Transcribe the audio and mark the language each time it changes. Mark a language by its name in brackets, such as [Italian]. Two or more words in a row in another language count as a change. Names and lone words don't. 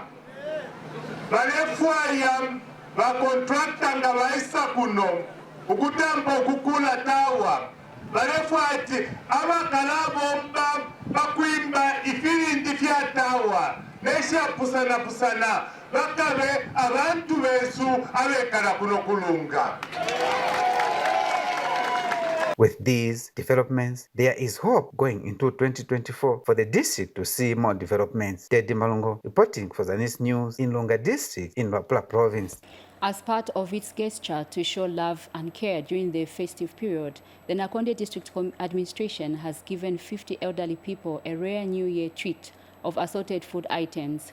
[Bemba] Balefwaya ba contractor nga baisa kuno ukutambo kukula tawa balefwati abakalabo bakwimba ifirindi fya tawa nesha pusana bakabe abantu besu abekala kuno kulunga. [English] With these developments, there is hope going into 2024 for the district to see more developments. Teddy Malongo reporting for Zanis News in Lunga District in Luapula Province. As part of its gesture to show love and care during the festive period, the Nakonde District Administration has given 50 elderly people a rare New Year treat of assorted food items.